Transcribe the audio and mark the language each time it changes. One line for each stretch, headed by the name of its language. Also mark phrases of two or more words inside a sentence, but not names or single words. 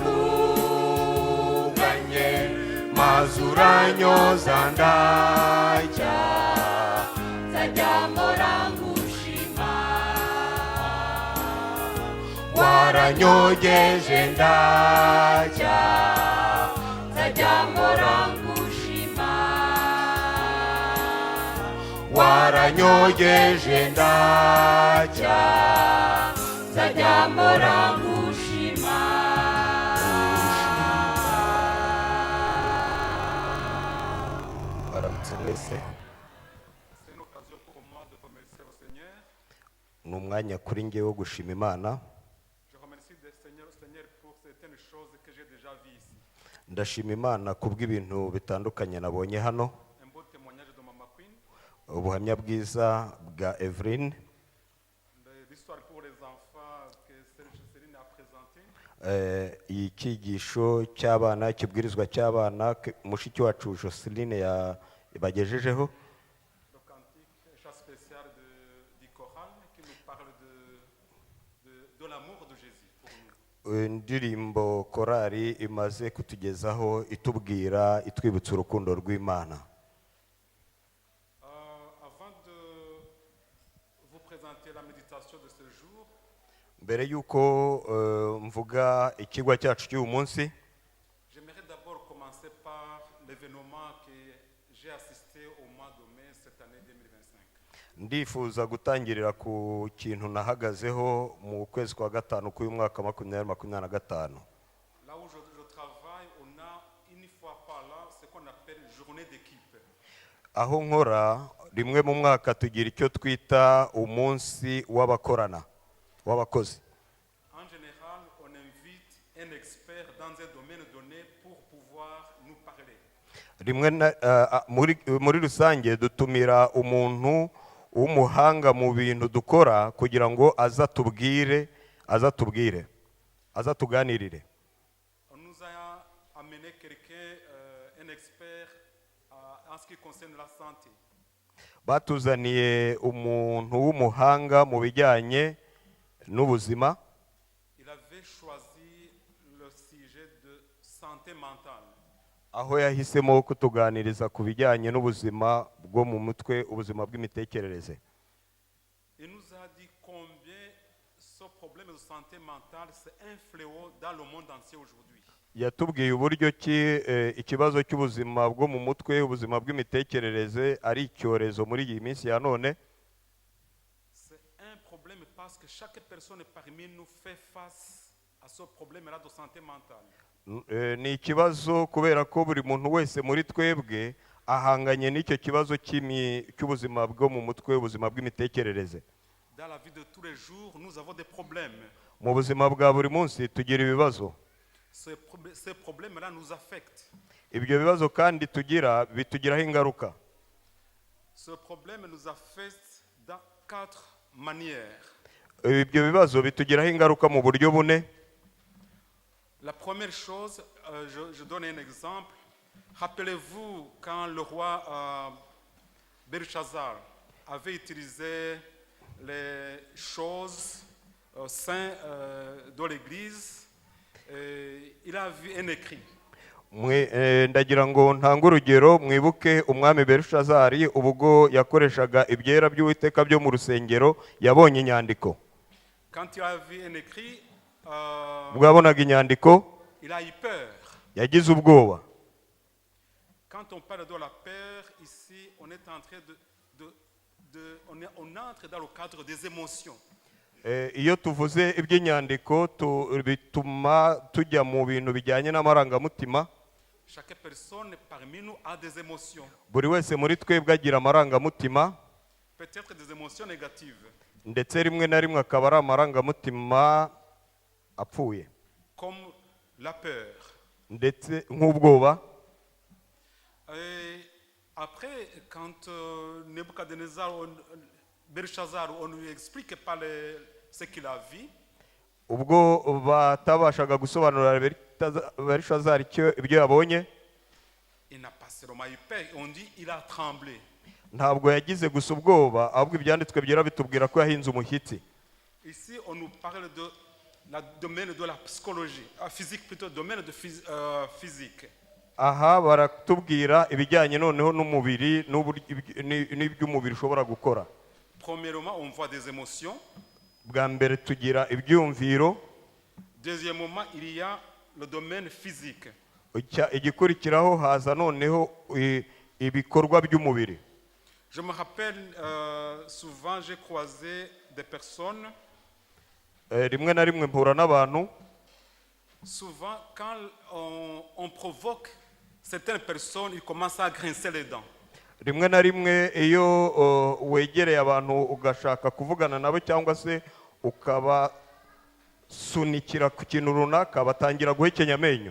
Kinyarwanda: kuganye maze uranyoza ndajya nzajya mpora ngushima waranyogeje ndajya nzajya mpora ngushima waranyogeje ndajya nzajya mpora ngushima baramutse mwese
French: C'est une occasion pour moi de remercier le Seigneur.
Kinyarwanda: ni umwanya kuri njye wo gushima imana
French: Je remercie le Seigneur pour certaines choses que j'ai déjà vues ici.
Kinyarwanda: ndashima imana kubw'ibintu bitandukanye nabonye hano
French: Un beau témoignage de Mama Queen,
Kinyarwanda: ubuhamya bwiza bwa Evelyn
French: l'histoire pour les enfants que Céline a présentée.
Kinyarwanda: icyigisho cy'abana ikibwirizwa cy'abana mushiki wacu Joseline yabagejejeho
French: Le cantique, un chant spécial du choral qui nous parle de l'amour de Jésus pour nous.
Kinyarwanda: indirimbo korari imaze kutugezaho itubwira itwibutsa urukundo rw'imana
French: Avant de vous présenter la méditation de ce jour,
Kinyarwanda: mbere y'uko mvuga ikigwa cyacu cy'uyu munsi
French: j'aimerais d'abord commencer par l'événement que j'ai assisté au mois de mai cette année 2025.
Kinyarwanda: ndifuza gutangirira ku kintu nahagazeho mu kwezi kwa gatanu k'uyu mwaka 2025
French: Là où je travaille, on a une fois par là ce qu'on appelle journée d'équipe.
Kinyarwanda: aho nkora rimwe mu mwaka tugira icyo twita umunsi w'abakorana w'abakozi
French: En général, on invite un expert dans un domaine donné pour pouvoir nous parler.
Kinyarwanda: rimwe muri rusange dutumira umuntu w'umuhanga mu bintu dukora kugira ngo azatuganirire
French: On nous a amené quelqu'un, un expert en ce qui concerne la santé.
Kinyarwanda: batuzaniye umuntu w'umuhanga mu bijyanye n'ubuzima
French: Il avait choisi le sujet de santé mentale.
Kinyarwanda: aho yahisemo kutuganiriza ku bijyanye n'ubuzima bwo mu mutwe ubuzima bw'imitekerereze
French: Il nous a dit combien ce problème de santé mentale, c'est un fléau dans le monde entier aujourd'hui.
Kinyarwanda: yatubwiye uburyo ki ikibazo cy'ubuzima bwo mu mutwe ubuzima bw'imitekerereze ari icyorezo muri iyi minsi ya none
French: C'est un problème parce que chaque personne parmi nous fait face à ce problème-là de santé mentale.
Kinyarwanda: ni ikibazo kubera ko buri muntu wese muri twebwe ahanganye n'icyo kibazo cy'ubuzima bwo mu mutwe ubuzima bw'imitekerereze
French: Dans la vie de tous les jours, nous avons des problèmes.
Kinyarwanda: mu buzima bwa buri munsi tugira ibibazo
French: Ces problèmes-là nous affectent.
Kinyarwanda: ibyo bibazo kandi tugira bitugiraho ingaruka
French: Ce problème nous affecte dans 4 manières.
Kinyarwanda: ibyo bibazo bitugiraho ingaruka mu buryo bune
French: La première chose, je donne un exemple. Rappelez-vous quand le roi Belshazzar avait utilisé les choses saintes de l'Église, il a vu un écrit.
Kinyarwanda: ndagira ngo ntange urugero mwibuke umwami Belushazari ubwo yakoreshaga ibyera by'Uwiteka byo mu rusengero yabonye inyandiko
French: Quand il a vu un écrit,
Kinyarwanda: ubwo yabonaga inyandiko
French: il a eu peur.
Kinyarwanda: yagize ubwoba
French: Quand on parle de la peur, ici, on est en train on entre dans le cadre des émotions.
Kinyarwanda: iyo tuvuze iby'inyandiko bituma tujya mu bintu bijyanye n'amarangamutima
French: Chaque personne parmi nous a des émotions.
Kinyarwanda: buri wese muri twebwe agira amarangamutima
French: Peut-être des émotions négatives.
Kinyarwanda: ndetse rimwe na rimwe akaba ari amarangamutima apfuye
French: comme la peur.
Kinyarwanda: ndetse nk'ubwoba.
French: Et après, quand Nebuchadnezzar, Belshazzar, on lui explique pas ce qu'il a vu,
Kinyarwanda: ubwo batabashaga gusobanurira Belishazari ibyo yabonye,
French: il n'a pas seulement eu peur, on dit il a tremblé.
Kinyarwanda: ntabwo yagize gusa ubwoba, ahubwo ibyanditswe byera bitubwira ko yahinze umushyitsi.
French: Ici, on nous parle de la domaine de la psychologie, physique plutôt, domaine de physique.
Kinyarwanda: Aha baratubwira ibijyanye noneho n'umubiri n'iby'umubiri ushobora gukora.
French: Premièrement, on voit des émotions.
Kinyarwanda: Bwa mbere tugira ibyumviro.
French: Deuxièmement, il y a le domaine physique.
Kinyarwanda: Igikurikiraho haza noneho ibikorwa by'umubiri.
French: Je me rappelle, souvent j'ai croisé des personnes.
Kinyarwanda: Rimwe na rimwe mpura n'abantu.
French: Souvent, quand on provoque certaines personnes, ils commencent à grincer les dents.
Kinyarwanda: Rimwe na rimwe iyo wegereye abantu ugashaka kuvugana nabo cyangwa se ukabasunikira ku kintu runaka, batangira guhekenya amenyo.